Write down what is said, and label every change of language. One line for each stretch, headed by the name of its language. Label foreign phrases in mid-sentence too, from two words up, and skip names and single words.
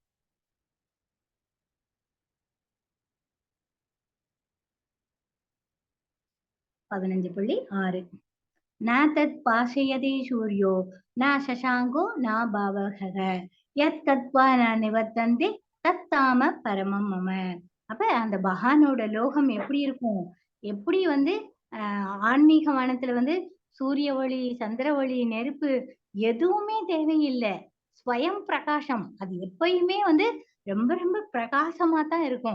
Sanskrit: 15.6 न तत् पाशयते सूर्यो न शशाङ्को न भावः यत् गत्वा न निवर्तन्ते तद्धाम परमं मम.
Tamil: அப்ப அந்த பகானோட லோகம் எப்படி இருக்கும், எப்படி ஆன்மீக வானத்துல சூரிய ஒளி, சந்திர ஒளி, நெருப்பு எதுவுமே தேவையில்லை. ஸ்வயம் பிரகாசம். அது எப்பயுமே ரொம்ப ரொம்ப பிரகாசமா தான் இருக்கும்.